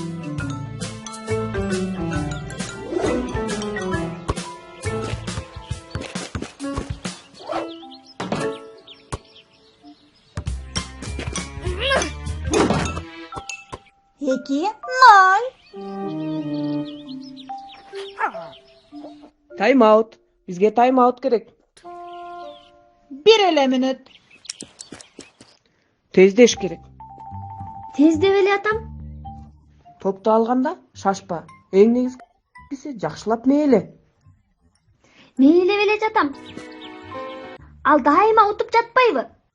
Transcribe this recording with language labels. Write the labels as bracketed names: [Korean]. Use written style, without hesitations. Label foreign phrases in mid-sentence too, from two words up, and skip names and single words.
[Kyrgyz] İki, nol. Тайм аут. Бизге тайм аут керек. Bir ele minut. Тездеш керек. Тездеп эле атам. Топту алганда шашпа. Эң негизгиси жакшылап мээле. Мээлеп эле жатам. Ал дайыма утуп жатпайбы?